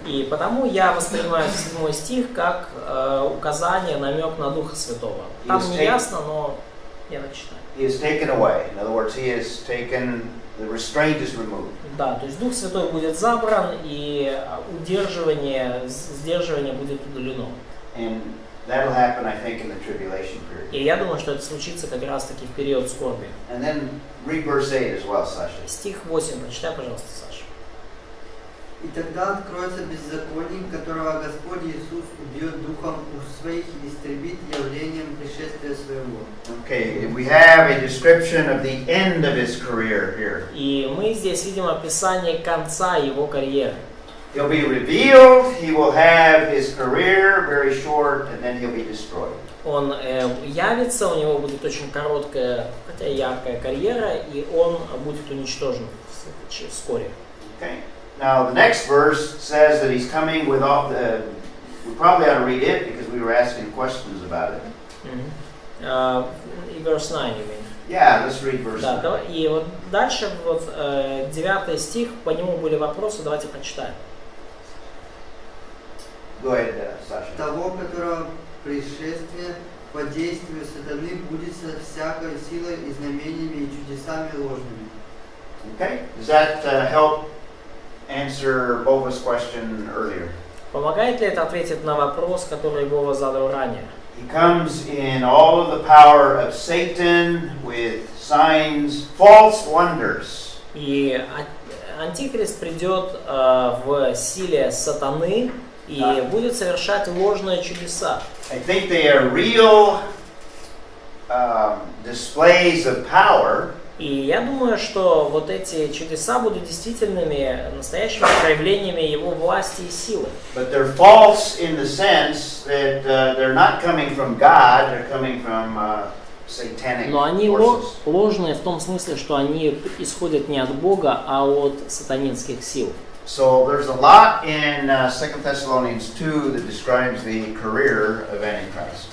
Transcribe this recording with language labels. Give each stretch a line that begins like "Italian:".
Russian: И потому я воспринимаю 7 стих как указание, намек на Духа Святого. Там не ясно, но я так читаю.
English: He is taken away. In other words, he is taken. The restraint is removed.
Russian: Да, то есть Дух Святой будет забран, и удерживание, сдерживание будет удалено.
English: And that'll happen, I think, in the tribulation period.
Russian: И я думаю, что это случится как раз-таки в период скорби.
English: And then read verse 8 as well, Sasha.
Russian: Стих 8, прочитай, пожалуйста, Саша. И тогда откроется беззаконник, которого Господь Иисус убьет духом уст своих и истребит явлением пришествия своего.
English: Okay, we have a description of the end of his career here.
Russian: И мы здесь видим описание конца его карьеры.
English: He'll be revealed, he will have his career very short, and then he'll be destroyed.
Russian: Он явится, у него будет очень короткая, хотя яркая карьера, и он будет уничтожен вскоре.
English: Okay. Now the next verse says that he's coming with all the. We probably ought to read it because we were asking questions about it. Verse 9, you mean? Yeah, let's read verse 9.
Russian: Да, и вот дальше, вот 9 стих, по нему были вопросы, давайте прочитаем.
English: Go ahead, Sasha.
Russian: Того, которого пришествие по действию сатаны будет со всякой силой и знамениями и чудесами ложными.
English: Okay? Does that help answer Bova's question earlier?
Russian: Помогает ли это ответить на вопрос, который Вова задал ранее?
English: He comes in all of the power of Satan with signs, false wonders.
Russian: И Антихрист придет в силе сатаны и будет совершать ложные чудеса.
English: I think they are real displays of power.
Russian: И я думаю, что вот эти чудеса будут действительными, настоящими проявлениями его власти и силы.
English: But they're false in the sense that they're not coming from God, they're coming from satanic
Russian: Но они
English: forces.
Russian: ложные в том смысле, что они исходят не от Бога, а от сатанинских сил.
English: So there's a lot in 2 Thessalonians 2 that describes the career of Antichrist.